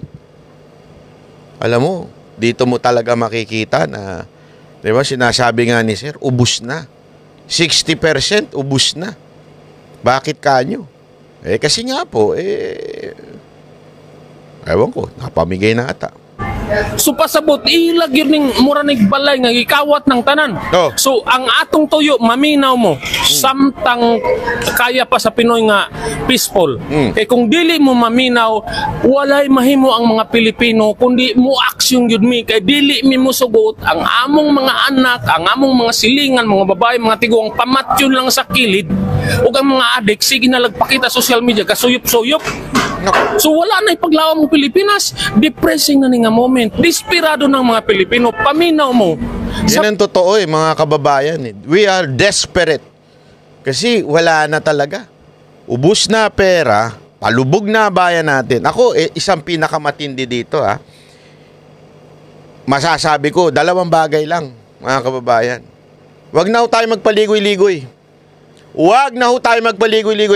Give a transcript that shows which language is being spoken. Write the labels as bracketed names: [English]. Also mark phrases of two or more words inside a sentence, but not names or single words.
[Filipino] Alam mo, dito mo talaga makikita na, di ba, sinasabi nga ni Sir, ubus na. 60% ubus na. Bakit kanyo? Kasi nga po, ewan ko, napamigay na ata. [Cebuano] So pasabot ilag yun ning mura ning balay nga gikawat ng tanan. Oh. So ang atong tuyo maminaw mo samtang kaya pa sa Pinoy nga peaceful. Kay kung dili mo maminaw walay mahimo ang mga Pilipino kundi mo aksyon gyud mi kay dili mi mosugot ang among mga anak, ang among mga silingan, mga babae, mga tiguang pamatyon lang sa kilid ug ang mga adik sige na lagpakita [English] social media [Cebuano] kasuyop-suyop. So wala na ipaglawang mo Pilipinas. Depressing na ni nga moment. Desperado ng mga Pilipino. Paminaw mo. [Filipino] Yan ang totoo mga kababayan. [English] We are desperate. [Filipino] Kasi wala na talaga. Ubus na pera. Palubog na bayan natin. Ako, isang pinakamatindi dito Masasabi ko, 2 bagay lang, mga kababayan. Huwag na ho tayo magpaligoy-ligoy. Huwag na ho tayo magpaligoy-ligoy.